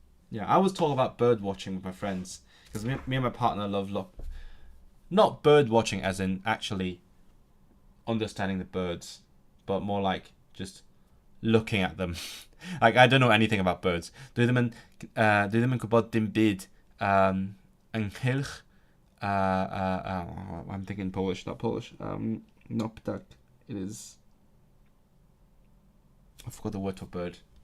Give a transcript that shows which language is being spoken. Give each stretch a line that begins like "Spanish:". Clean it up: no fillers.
English: Yeah, I was talking about bird watching with my friends because me and my partner love not bird watching as in actually understanding the birds, but more like just looking at them. Like, I don't know anything about birds.
Welsh: Dwi ddim yn gwybod dim byd ynghylch.
English: I'm thinking Polish, not Polish. Not ptak. It is. I forgot the word for bird.